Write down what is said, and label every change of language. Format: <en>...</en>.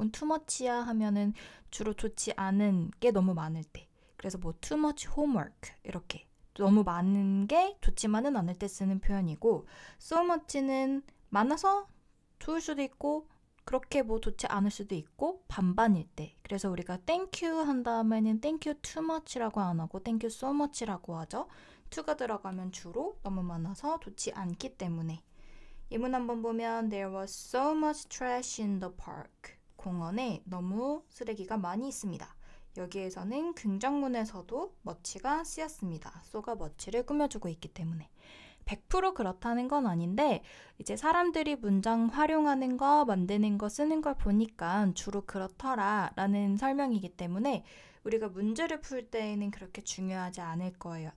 <ko>혹은 too much야 하면은 주로 좋지 않은 게 너무 많을 때. 그래서 뭐</ko> <en>too much homework</en> <ko>이렇게 너무 많은 게 좋지만은 않을 때 쓰는 표현이고 so much는 많아서 좋을 수도 있고 그렇게 뭐 좋지 않을 수도 있고 반반일 때. 그래서 우리가 thank you 한 다음에는</ko> <en>thank you too much</en> <ko>라고 안 하고</ko> <en>thank you so much</en> <ko>라고 하죠. to가 들어가면 주로 너무 많아서 좋지 않기 때문에. 예문 한번 보면</ko> <en>There was so much trash in the park.</en> <ko>공원에 너무 쓰레기가 많이 있습니다. 여기에서는 긍정문에서도 much가 쓰였습니다. so가 much를 꾸며주고 있기 때문에. 100% 그렇다는 건 아닌데 이제 사람들이 문장 활용하는 거, 만드는 거, 쓰는 걸 보니까 주로 그렇더라 라는 설명이기 때문에 우리가 문제를 풀 때에는 그렇게 중요하지 않을 거예요.</ko>